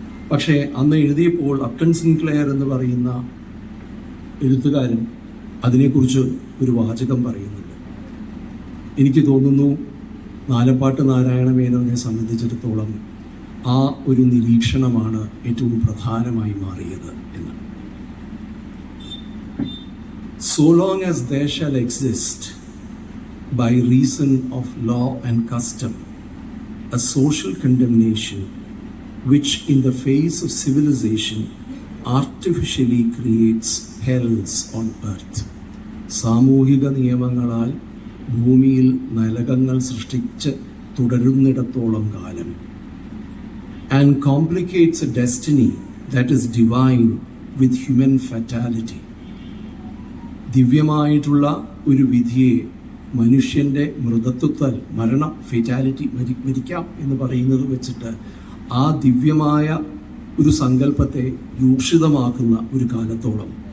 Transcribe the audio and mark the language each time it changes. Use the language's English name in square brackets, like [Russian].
[Malayalam] പക്ഷേ അന്ന് എഴുതിയപ്പോൾ അപ്റ്റൺ സിൻക്ലെയർ എന്ന് പറയുന്ന എഴുത്തുകാരൻ അതിനെക്കുറിച്ച് ഒരു വാചകം പറയുന്നുണ്ട്. എനിക്ക് തോന്നുന്നു നാലപ്പാട്ട് നാരായണ മേനോനെ സംബന്ധിച്ചിടത്തോളം ആ ഒരു നിരീക്ഷണമാണ് ഏറ്റവും പ്രധാനമായി മാറിയത് എന്ന്. [English] So long as there shall exist, by reason of law and custom, a social condemnation which in the face of civilization artificially creates hells on earth. [Malayalam] സാമൂഹിക നിയമങ്ങളാൽ ഭൂമിയിൽ നരകങ്ങൾ സൃഷ്ടിച്ച് തുടരുന്നിടത്തോളം കാലം, [English] and complicates a destiny that is divine with human fatality. [Malayalam] ദിവ്യമായിട്ടുള്ള ഒരു വിധിയെ മനുഷ്യൻ്റെ മൃതത്വത്താൽ, മരണം, fatality, മരിക്കാം എന്ന് പറയുന്നത് വെച്ചിട്ട് ആ ദിവ്യമായ ഒരു സങ്കല്പത്തെ രൂക്ഷിതമാക്കുന്ന ഒരു കാലത്തോളം,